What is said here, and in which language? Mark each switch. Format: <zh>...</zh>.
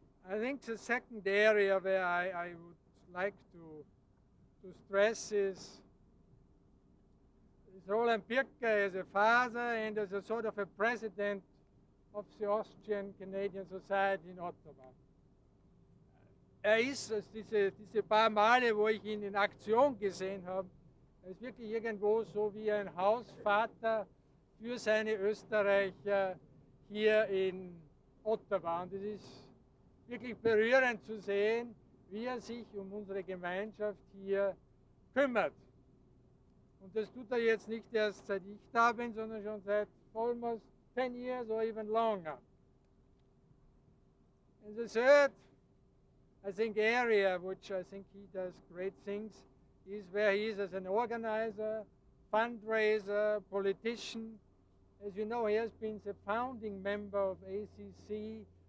<en>I think the second area where I would like to stress is Roland Pirker as a father and as a sort of a president of the Austrian Canadian Society in Ottawa.</en> <de>Ist, diese paar Male, wo ich ihn in Aktion gesehen habe, er ist wirklich irgendwo so wie ein Hausvater für seine Österreicher hier in Ottawa. Und es ist wirklich berührend zu sehen, wie er sich um unsere Gemeinschaft hier kümmert. Und das tut er jetzt nicht erst seit ich da bin, sondern schon seit</de> <en>almost 10 years or even longer. And the third, I think, area which I think he does great things is where he is as an organizer, fundraiser, politician. As you know, he has been the founding member of ACC.</en>